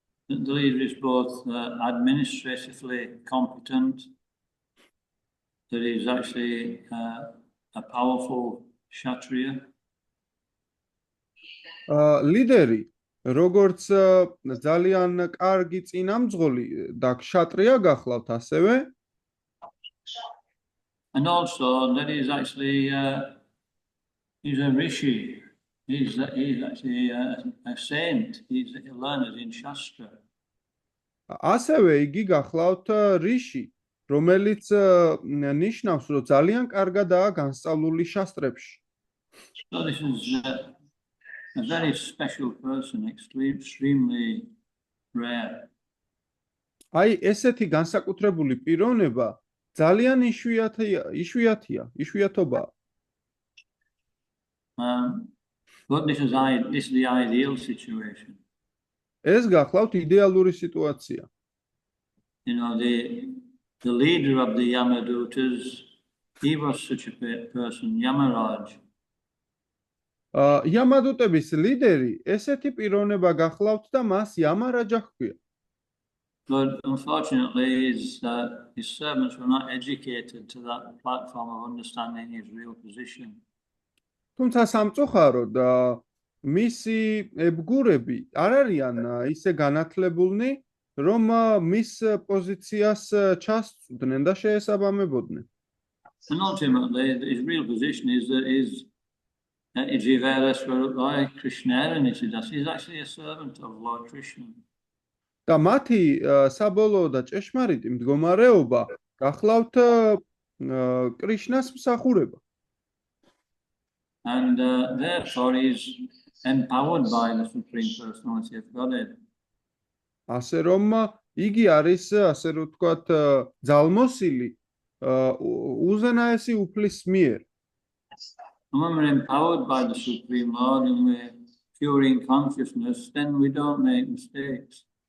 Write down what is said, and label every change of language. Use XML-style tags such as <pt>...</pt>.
<en>The leader is both administratively competent, that is actually a powerful Kshatriya.</en> <ka>ლიდერი, როგორც ძალიან კარგი წინამძღოლი და ქსატრია გახლავთ ასევე.</ka> <en>And also that is actually he's a rishi, He's actually a saint. He's learned in Shastra.</en> <ka>ასევე იგი გახლავთ რიში, რომელიც ნიშნავს, რომ ძალიან კარგადაა განსწავლული შასტრებში.</ka> <en>So this is a very special person, extremely rare.</en> <ka>აი, ესეთი განსაკუთრებული პიროვნება ძალიან იშვიათობაა.</ka> <en>But this is the ideal situation.</en> <ka>ეს გახლავთ იდეალური სიტუაცია.</ka> <en>You know, the leader of the Yamadutas, he was such a person, Yamaraj.</en> <ka>Yamadutების ლიდერი ესეთი პიროვნება გახლავთ და მას Yamaraja ჰქვია.</ka> <en>But unfortunately, his servants were not educated to that platform of understanding his real position.</en> <ka>თუმცა სამწუხაროდ მისი ებგურები არ არიან ისე განათლებულნი, რომ მის პოზიციას ჩასწვდნენ და შეესაბამებოდნენ.</ka> <en>And ultimately, his real position is that he's Jivara Swarupai Krishna, and he's actually a servant of Lord Krishna.</en> <ka>და მათი საბოლოო და ჭეშმარიტი მდგომარეობა გახლავთ კრიშნას მსახურება.</ka> <en>And therefore, he's empowered by the Supreme Personality of Godhead.</en> <ka>ასე რომ იგი არის, ასე რომ ვთქვათ, ძალმოსილი უზენაესი უფლის მიერ.</ka> <en>When we're empowered by the Supreme Lord and we're pure in consciousness, then we don't make mistakes.</en>